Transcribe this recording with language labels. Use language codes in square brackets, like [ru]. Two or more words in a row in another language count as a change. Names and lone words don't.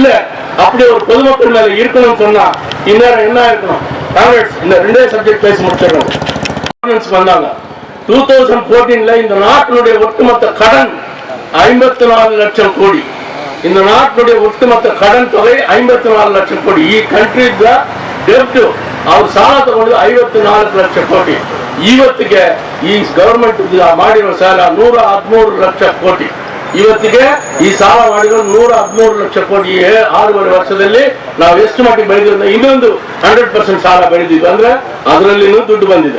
[ta] அப்படி ஒரு பொதுமக்கள் மேல இருக்கணும்னு சொன்னா இந்நேரம் என்ன இருக்கணும்? காங்கிரஸ் இந்த 2 சப்ஜெக்ட் பேசி முடிச்சிடணும். வந்தாங்க 2014 இந்த நாட்டினுடைய ஒட்டுமொத்த கடன் 54 லட்சம் கோடி. இந்த நாட்டினுடைய ஒட்டுமொத்த கடன் தொகை 54 [kn] ಲಕ್ಷ ಕೋಟಿ. ಈ [en] country debt [kn] ಅವ್ರ ಸಾಲ ತಗೊಂಡು 54 ಲಕ್ಷ ಕೋಟಿ. ಇವತ್ತಿಗೆ ಈ ಗವರ್ಮೆಂಟ್ ಮಾಡಿರೋ ಸಾಲ 113 ಲಕ್ಷ ಕೋಟಿ. ಇವತ್ತಿಗೆ ಈ ಸಾಲ ಮಾಡಿರೋ 113 ಲಕ್ಷ ಕೋಟಿ. 6.5 ವರ್ಷದಲ್ಲಿ ನಾವು ಎಷ್ಟು ಮಟ್ಟಿಗೆ ಬೆಳೆದಿರೋದು? ಇನ್ನೊಂದು 100% ಸಾಲ ಬೆಳೆದಿದ್ದು ಅಂದ್ರೆ ಅದರಲ್ಲಿನೂ ದುಡ್ಡು ಬಂದಿದೆ.